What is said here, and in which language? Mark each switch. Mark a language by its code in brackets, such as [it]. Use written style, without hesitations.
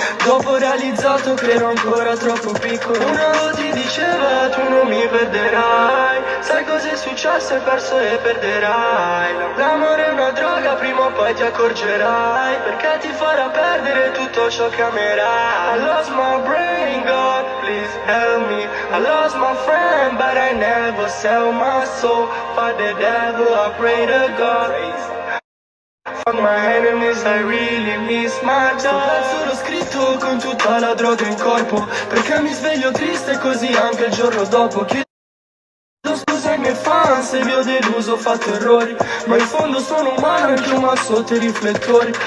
[it] Dopo ho realizzato che ero ancora troppo piccolo. Una ti diceva tu non mi perderai. Sai cos'è successo? Hai perso e perderai. L'amore è una droga, prima o poi ti accorgerai, perché ti farà perdere tutto ciò che amerai. [en] I lost my brain, God, please help me. I lost my friend, but I never sell my soul. For the devil, I pray to God. Fuck my enemies, I really miss my dog. [it] Sto pezzo l'ho scritto con tutta la droga in corpo, perché mi sveglio triste così anche il giorno dopo. Chiedo scusa ai miei fan se vi ho deluso, ho fatto errori, ma in fondo sono umano anche un sotto i riflettori.